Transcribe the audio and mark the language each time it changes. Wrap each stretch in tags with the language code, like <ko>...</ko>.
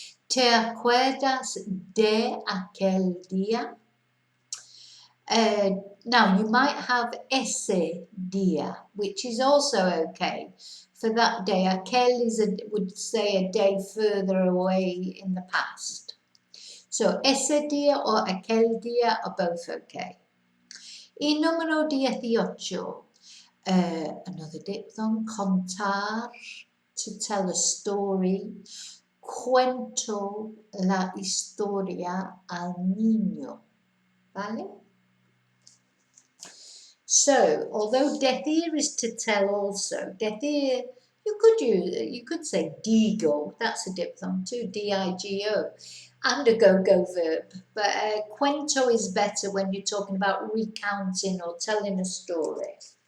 <es>¿Te acuerdas de aquel día?</es> <en>Now, you might have ese día, which is also okay. For that day, aquel would say a day further away in the past. So, ese día or aquel día are both okay. Y número 18, another diphthong, contar, to tell a story.</en> <es>Cuento la historia al niño. ¿Vale?</es> <en>So, although decir is to tell also, decir, you could say digo, that's a diphthong too, D-I-G-O, and a go-go verb. But cuento is better when you're talking about recounting or telling a story.</en>